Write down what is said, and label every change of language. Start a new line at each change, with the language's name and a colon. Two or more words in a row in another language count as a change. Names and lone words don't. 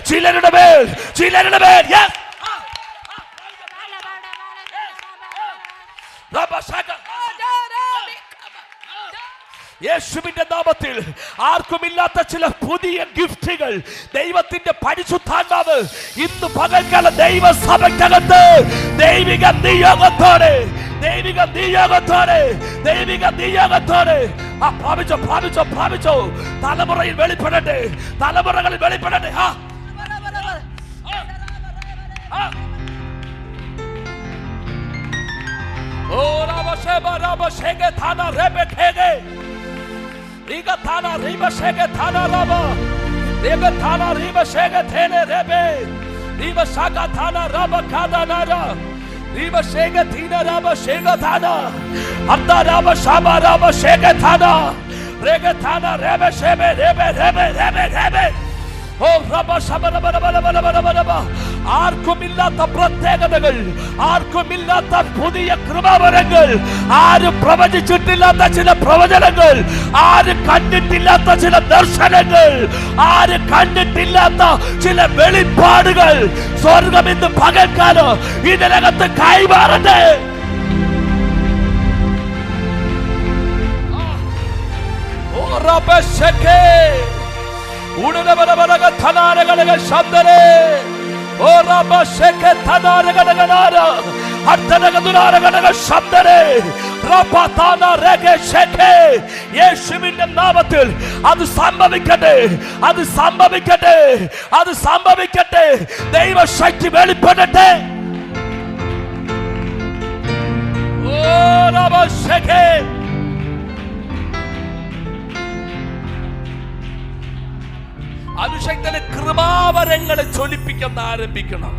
Malayalam: യെസ് യേശുവിന്റെ നാമത്തിൽ ആർക്കുമില്ലാത്ത ചില പുതിയ ഗിഫ്റ്റുകൾ ദൈവത്തിന്റെ പരിശുദ്ധാത്മാവ് ഇന്ന് പകൽക്കാലം ദൈവസഭയ്ക്കകത്ത് ദൈവിക നിയോഗത്തോടെ പ്രാപിച്ചോ. തലമുറയിൽ വെളിപ്പെടട്ടെ, തലമുറകളിൽ വെളിപ്പെടട്ടെ. ഓ രാബശേബ രാബശേഗെ ഥാന രേബെ ഖേഗെ Riga Thana Riba Shege Thana Raba Riga Thana Riba Shege Thene Rebe Riba Shaga Thana Raba Kada Nara Riba Shege Thina Raba Shega Thana Abda Raba Shaba Raba Shege Thana Rege Thana Rebe Shebe Rebe Rebe Rebe Rebe Oh Raba Shaba Raba Raba Raba Raba Raba ആർക്കുമില്ലാത്ത പ്രത്യേകതകൾ, ആർക്കുമില്ലാത്ത പുതിയ കൃപാവരങ്ങൾ, ആരും പ്രവചിച്ചിട്ടില്ലാത്ത ചില പ്രവചനങ്ങൾ, ആരും കണ്ടിട്ടില്ലാത്ത ചില ദർശനങ്ങൾ, ആരും കണ്ടിട്ടില്ലാത്ത ചില വെളിപ്പാടുകൾ സ്വർഗം ഇന്ന് പകൽക്കാലം ഇതിനകത്ത് കൈമാറട്ടെ. O Rabba Sheke Tanara Ganaganara Artanagadunara Shabdare Rapatana Rege Sheke യേശുവിന്റെ നാമത്തിൽ അത് സംഭവിക്കട്ടെ, അത് സംഭവിക്കട്ടെ, അത് സംഭവിക്കട്ടെ. ദൈവശക്തി വെളിപ്പെടട്ടെ. ഓ Rabba Sheke അഭിഷേകത്തിന്റെ കൃപാവരങ്ങളെ ജ്വലിപ്പിക്കാൻ ആരംഭിക്കണം.